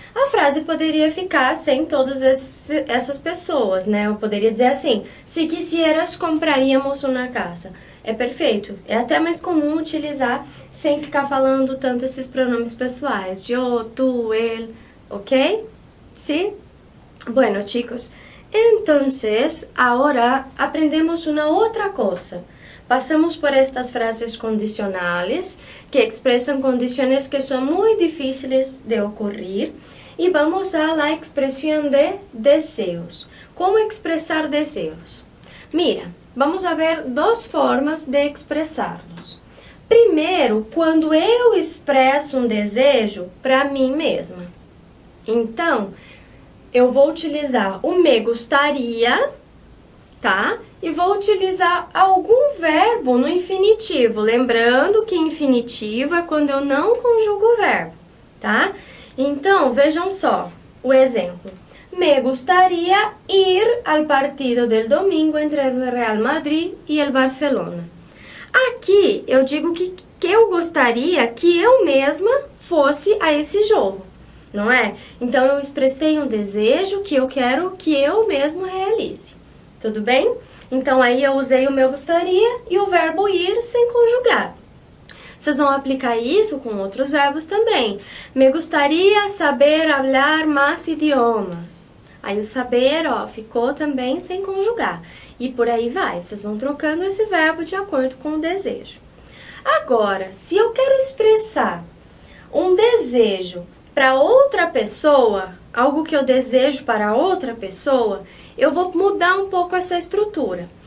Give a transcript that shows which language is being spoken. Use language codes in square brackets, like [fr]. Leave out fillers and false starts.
[pt] A frase poderia ficar sem todas essas pessoas, né? Eu poderia dizer assim, [es] se quisieras, compraríamos [pt] uma casa. É perfeito. É até mais comum utilizar sem ficar falando tanto esses pronomes pessoais. Eu, tu, ele, ok? Sí? [es] Bueno, chicos, entonces, ahora aprendemos una otra cosa. Pasamos por estas frases condicionales que expresan condiciones que son muy difíciles de ocurrir y vamos a la expresión de deseos. ¿Cómo expresar deseos? Mira, vamos a ver dos formas de expressarlos. [pt] Primeiro, quando eu expresso um desejo para mim mesma. Então, eu vou utilizar o me gostaria, tá? E vou utilizar algum verbo no infinitivo, lembrando que infinitivo é quando eu não conjugo o verbo, tá? Então, vejam só o exemplo. [es] Me gustaría ir al partido del domingo entre el Real Madrid e el Barcelona. [pt] Aqui, eu digo que eu gostaria que eu mesma fosse a esse jogo, não é? Então, eu expressei um desejo que eu quero que eu mesma realize. Tudo bem? Então, aí eu usei o meu gostaria e o verbo ir sem conjugar. Vocês vão aplicar isso com outros verbos também. [es] Me gustaría saber hablar más idiomas. [pt] Aí o saber, ó, ficou também sem conjugar. E por aí vai. Vocês vão trocando esse verbo de acordo com o desejo. Agora, se eu quero expressar um desejo para outra pessoa, algo que eu desejo para outra pessoa, eu vou mudar um pouco essa estrutura.